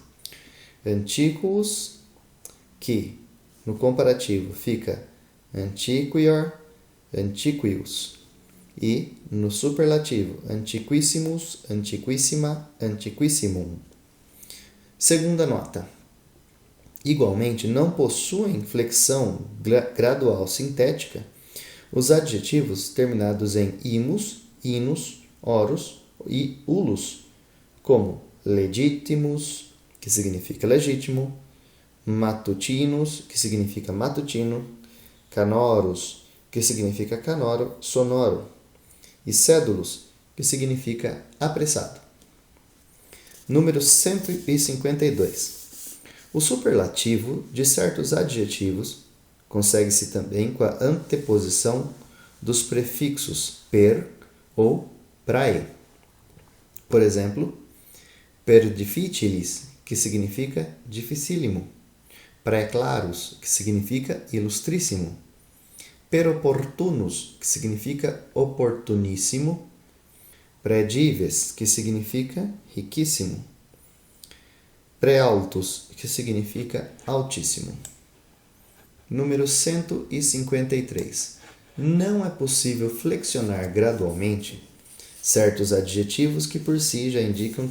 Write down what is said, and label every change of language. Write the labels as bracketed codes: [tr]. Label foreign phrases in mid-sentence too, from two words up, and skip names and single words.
[pt] Antiquus, que no comparativo fica [la] antiquior, antiquius, [pt] e no superlativo [la] antiquissimus, antiquissima, antiquissimum. [pt] Segunda nota. Igualmente, não possuem flexão gradual sintética os adjetivos terminados em imus, inus, orus e ulus, como legitimus, que significa legítimo, matutinus, que significa matutino, canorus, que significa canoro, sonoro, e cédulos, que significa apressado. Número 152. O superlativo de certos adjetivos consegue-se também com a anteposição dos prefixos per ou prae. Por exemplo, [la] per difficilis, [pt] que significa dificílimo, praeclarus, que significa ilustríssimo, [la] per opportunus, [pt] que significa oportuníssimo, predives, que significa riquíssimo, prealtus, que significa altíssimo. Número 153. Não é possível flexionar gradualmente certos adjetivos que por si já indicam